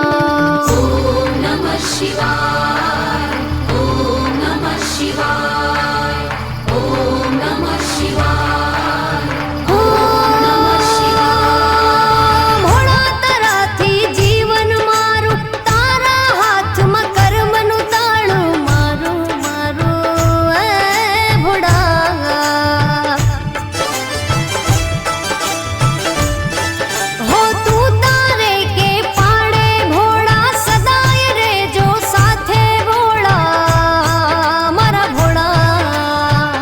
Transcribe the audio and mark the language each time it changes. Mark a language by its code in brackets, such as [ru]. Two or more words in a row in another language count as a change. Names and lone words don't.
[sa] ॐ नमः शिवाय, ॐ नमः शिवाय, ॐ नमः शिवाय, ॐ नमः शिवाय. [gu] भोळा ताराથી જીવન મારું, તારા હાથમાં કર્મનું તાળું મારું મારું, એ ભોળા. હો તું તારે કે પાડે ભોળા, સદાય રહેજો સાથે ભોળા, મારા ભોળા.